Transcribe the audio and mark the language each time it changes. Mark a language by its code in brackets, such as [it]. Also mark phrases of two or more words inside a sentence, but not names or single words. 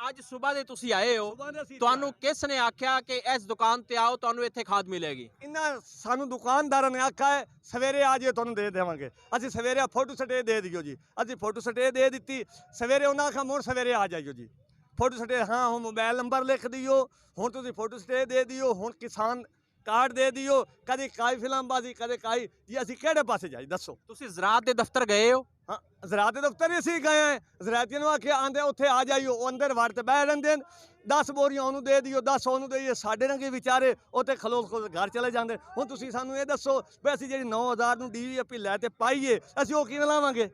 [pa] ਅੱਜ ਸਵੇਰ ਦੇ ਤੁਸੀਂ ਆਏ ਹੋ, ਤੁਹਾਨੂੰ ਕਿਸ ਨੇ ਆਖਿਆ ਕਿ ਇਸ ਦੁਕਾਨ ਤੇ ਆਓ, ਤੁਹਾਨੂੰ ਇੱਥੇ ਖਾਦ ਮਿਲੇਗੀ? ਇਹਨਾਂ ਸਾਨੂੰ ਦੁਕਾਨਦਾਰਾਂ ਨੇ ਆਖਿਆ ਹੈ ਸਵੇਰੇ ਆ ਜਾਈਓ, ਤੁਹਾਨੂੰ ਦੇ ਦੇਵਾਂਗੇ। ਅਸੀਂ ਸਵੇਰੇ ਫੋਟੋ ਸਟੇ ਦੇ ਦਿਓ ਜੀ। ਅਸੀਂ ਫੋਟੋ ਸਟੇ ਦੇ ਦਿੱਤੀ। ਸਵੇਰੇ ਉਹਨਾਂ ਆਖਿਆ ਹੁਣ ਸਵੇਰੇ ਆ ਜਾਈਓ ਜੀ। ਫੋਟੋ ਸਟੇ ਹਾਂ ਹੁਣ ਮੋਬਾਈਲ ਨੰਬਰ ਲਿਖ ਦਿਓ, ਹੁਣ ਤੁਸੀਂ ਫੋਟੋ ਸਟੇ ਦੇ ਦਿਓ, ਹੁਣ ਕਿਸਾਨ ਕਾਰਡ ਦੇ ਦਿਓ। [hi] कभी काई फिल्मबाजी, कभी काई जी। [pa] ਅਸੀਂ ਕਿਹੜੇ ਪਾਸੇ ਜਾਈ ਦੱਸੋ? ਤੁਸੀਂ ਜ਼ਰਾਅਤ ਦੇ ਦਫ਼ਤਰ ਗਏ ਹੋ? ਹਾਂ, ਜ਼ਰਾਅਤ ਦੇ ਦਫ਼ਤਰ ਹੀ ਅਸੀਂ ਗਏ ਹਾਂ। ਜ਼ਰਾਅਤੀਆਂ ਨੂੰ ਆਖਿਆ ਆਂਦੇ ਉੱਥੇ ਆ ਜਾਈਓ। ਉਹ ਅੰਦਰ ਵੜ ਤੇ ਬਹਿ ਰਹਿੰਦੇ ਨੇ। 10 ਬੋਰੀਆਂ ਉਹਨੂੰ ਦੇ ਦਿਓ, 10 ਉਹਨੂੰ ਦੇਈਏ। ਸਾਡੇ ਰੰਗੇ ਵਿਚਾਰੇ ਉੱਥੇ ਖਲੋ ਘਰ ਚਲੇ ਜਾਂਦੇ। ਹੁਣ ਤੁਸੀਂ ਸਾਨੂੰ ਇਹ ਦੱਸੋ ਵੀ ਅਸੀਂ ਜਿਹੜੀ 9000 ਨੂੰ ਡੀਏਪੀ ਲੈ ਤੇ ਪਾਈਏ, ਅਸੀਂ ਉਹ ਕਿਵੇਂ ਲਾਵਾਂਗੇ?